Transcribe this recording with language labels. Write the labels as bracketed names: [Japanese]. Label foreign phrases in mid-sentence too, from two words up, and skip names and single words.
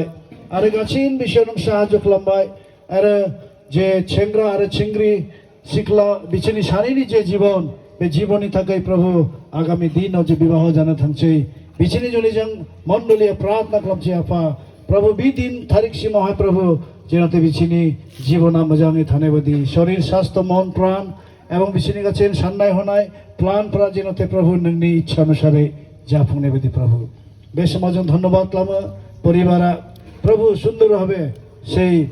[Bodo] आरो गासैनि बिषयाव नों साहाय्य खालामबाय आरो जे सेंग्रा आरो सिंग्रि सिख्ला बिसोरनि सानैनि जे जीवन बे जीवननि थाखाय प्रभु आगामी दिनाव जे विवाह जानो थांसै बिसोरनि जुनै जों मण्डलीय प्रार्थना खालामसै आफा प्रभु बे दिन थारिखसिमावहाय प्रभु जेरावते बिसोरनि जीवना मोजाङै थानाय बायदि शरीर स्वास्थ्य मन प्राण एवं बिसोरनि गासै साननाय हनाय प्लानफ्रा जेरावते प्रभु नोंनि इच्छा अनुसारै जाफुंनाय बायदि प्रभु बे समाव जों धन्यबाद खालामो परिबारा प्रभु सुन्दर भावे সেই